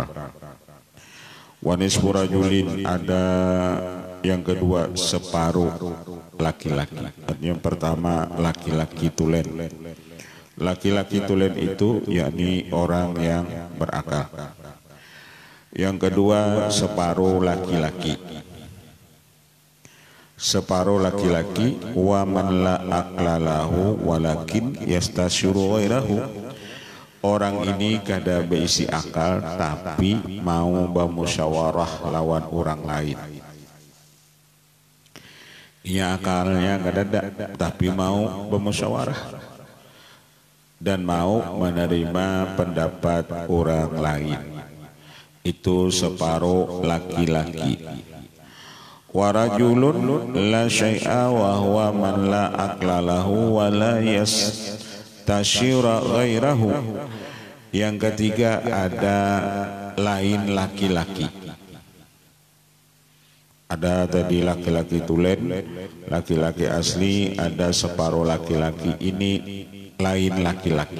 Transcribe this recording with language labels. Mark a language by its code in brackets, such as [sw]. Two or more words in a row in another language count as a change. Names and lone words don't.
[ar] ونصف رجل, [bjn] ada yang kedua separuh laki-laki. Yang pertama laki-laki tulen. Laki-laki tulen itu yakni orang yang berakal. Yang kedua separuh laki-laki. Separuh laki-laki [ar] ومن لا عقل له ولكن يستشير غيره. [bjn] Orang ini kada berisi akal tapi mau bermusyawarah lawan orang lain. Ia akalnya kada ada tapi mau bermusyawarah dan mau menerima pendapat orang lain. Itu separuh laki-laki. [ar] ورجل لا شيء وهو من لا عقل له ولا يستشير غيره. [bjn] Yang ketiga ada lain laki-laki. Ada tadi laki-laki tulen, laki-laki asli, ada separuh laki-laki, ini lain laki-laki.